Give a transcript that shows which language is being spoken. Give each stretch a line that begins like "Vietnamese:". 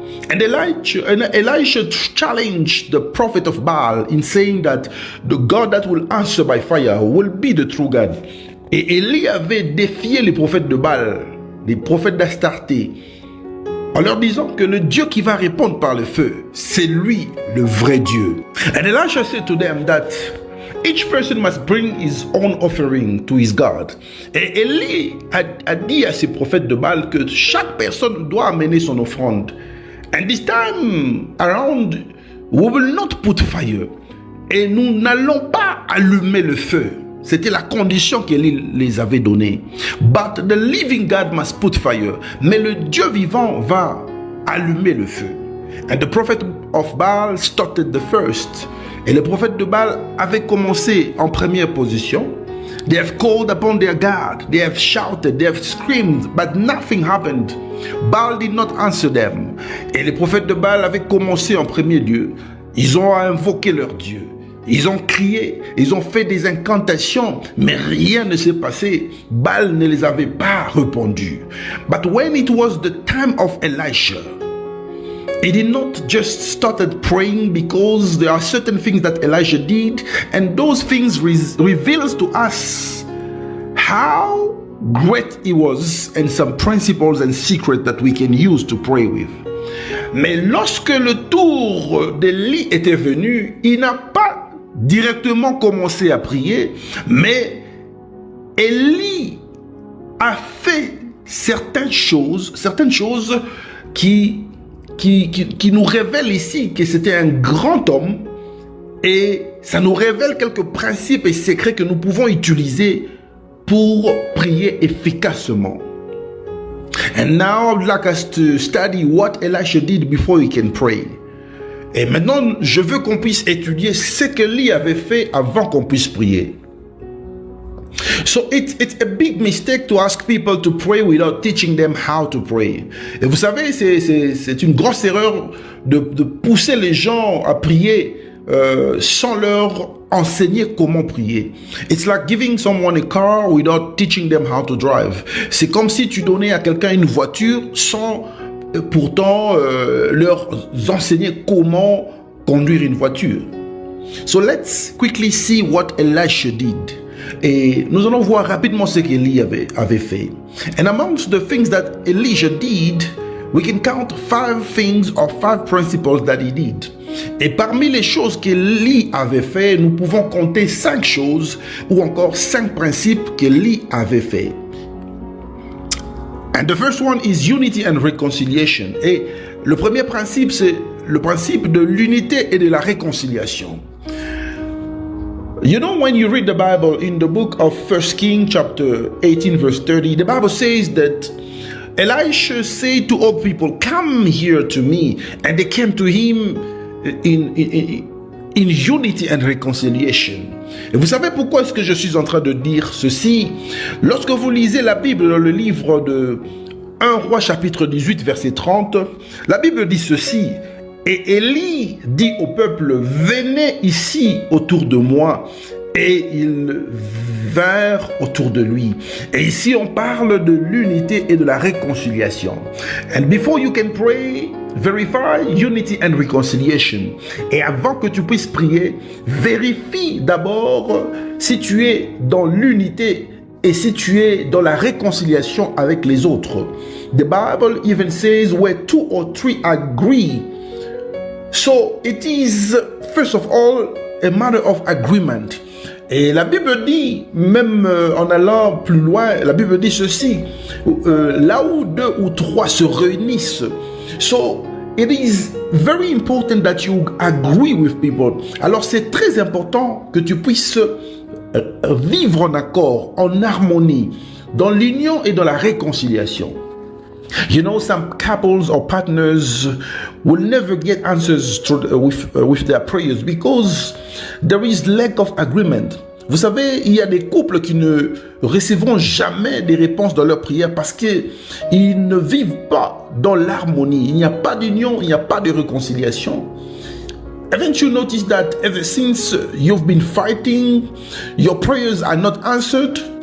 English: And Elijah challenged the prophet of Baal in saying that the God that will answer by fire will be the true God.
French: Et Élie avait défié les prophètes de Baal, les prophètes d'Astarté, en leur disant que le Dieu qui va répondre par le feu, c'est lui le vrai Dieu.
English: And Elisha said to them that each person must bring his own offering to his God.
French: Et Élie a dit à ses prophètes de Baal que chaque personne doit amener son offrande.
English: And this time around, we will not put fire.
French: Et nous n'allons pas allumer le feu. C'était la condition qu'Élie les avait donnée.
English: But the living God must put fire.
French: Mais le Dieu vivant va allumer le feu.
English: And the prophet of Baal started the first.
French: Et le prophète de Baal avait commencé en première position.
English: They have called upon their God. They have shouted. They have screamed. But nothing happened. Baal did not answer them.
French: Et les prophètes de Baal avaient commencé en premier lieu. Ils ont invoqué leur Dieu. Ils ont crié, ils ont fait des incantations, mais rien ne s'est passé. Baal ne les avait pas répondu.
English: But when it was the time of Elisha, he did not just started praying because there are certain things that Elijah did, and those things reveals to us how great he was and some principles and secrets that we can use to pray with.
French: Mais lorsque le tour d'Élie était venu, il n'a pas directement commencé à prier, mais Élie a fait certaines choses qui nous révèlent ici que c'était un grand homme, et ça nous révèle quelques principes et secrets que nous pouvons utiliser pour prier efficacement.
English: And now I would like us to study what Elisha did before he can pray.
French: Et maintenant, je veux qu'on puisse étudier ce qu'Élie avait fait avant qu'on puisse prier.
English: So it's a big mistake to ask people to pray without teaching them how to pray.
French: Et vous savez, c'est une grosse erreur de pousser les gens à prier sans leur enseigner comment prier.
English: It's like giving someone a car without teaching them how to drive.
French: C'est comme si tu donnais à quelqu'un une voiture sans pourtant leur enseigner comment conduire une voiture.
English: So let's quickly see what Elisha did.
French: Et nous allons voir rapidement ce qu'Élie avait fait.
English: And amongst the things that Elijah did, we can count 5 things or 5 principles that he did.
French: Et parmi les choses qu'Élie avait fait, nous pouvons compter 5 choses ou encore 5 principes qu'Élie avait fait.
English: And the first one is unity and reconciliation.
French: Et le premier principe, c'est le principe de l'unité et de la réconciliation.
English: You know, when you read the Bible in the book of 1 Kings chapter 18 verse 30, the Bible says that Elisha said to all people, come here to me. And they came to him in unity and reconciliation.
French: Et vous savez pourquoi est-ce que je suis en train de dire ceci? Lorsque vous lisez la Bible dans le livre de 1 Roi chapitre 18 verset 30, la Bible dit ceci: et Élie dit au peuple, venez ici autour de moi. Et ils vinrent autour de lui. Et ici on parle de l'unité et de la réconciliation.
English: And before you can pray, verify unity and reconciliation.
French: Et avant que tu puisses prier, vérifie d'abord si tu es dans l'unité et si tu es dans la réconciliation avec les autres.
English: The Bible even says where 2 or 3 agree. So it is first of all a matter of agreement.
French: Et la Bible dit, même en allant plus loin, la Bible dit ceci, là où 2 ou 3 se réunissent.
English: So, it is very important that you agree with people.
French: Alors, c'est très important que tu puisses vivre en accord, en harmonie, dans l'union et dans la réconciliation.
English: You know, some couples or partners will never get answers with their prayers because there is lack of agreement.
French: Vous savez, il y a des couples qui ne recevront jamais des réponses dans leurs prières parce qu'ils ne vivent pas dans l'harmonie. Il n'y a pas d'union, il n'y a pas de réconciliation.
English: Haven't you noticed that ever since you've been fighting, your prayers are not answered?